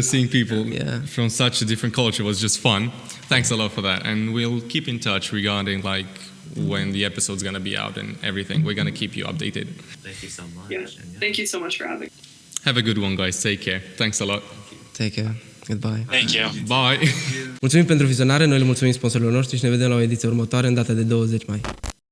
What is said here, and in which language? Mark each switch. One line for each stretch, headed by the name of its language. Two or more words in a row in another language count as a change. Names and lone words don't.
English: just seeing people from such a different culture was just fun. Thanks a lot for that, and we'll keep in touch regarding like when the episode's gonna be out and everything. We're gonna keep you updated. Thank you so much. Yeah. And Thank you so much for having me. Have a good one, guys. Take care. Thanks a lot. Take care. Goodbye. Thank you. Bye.
Romanian: Mulțumim pentru vizionare, noi le mulțumim sponsorilor noștri și ne vedem la o ediție următoare în data de 20 mai.